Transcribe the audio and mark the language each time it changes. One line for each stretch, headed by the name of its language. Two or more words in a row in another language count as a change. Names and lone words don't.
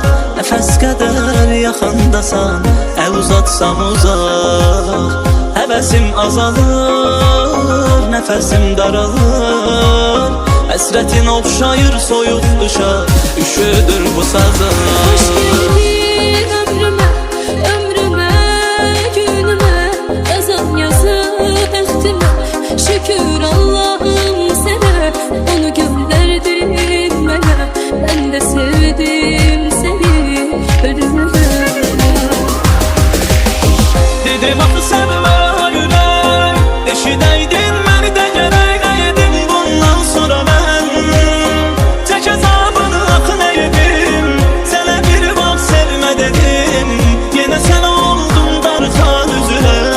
Azerbaijani: Nəfəs qədər yaxındasan, əl uzatsam uzaq. Həvəsim azalır, nəfəsim daralır. Həsrətin oxşayır soyuq qışa, üşüdür bu sazım.
Turkish: Hoş geldin ömrüme, ömrüme, günüme.
Azerbaijani: Yazan yazı bəxtimə,
Turkish: şükür Allah'ım sana. Onu gönderdin bana, ben de sevdim seni ölümüne.
Azerbaijani: Dedim axı sevmə ürək, eşidəydin məni də gərək nəyədim bundan sonra mən. Çək əzabını axı nəyədim, sənə bir vaxt sevmə dedim, yenə sən oldun darxan üzünə.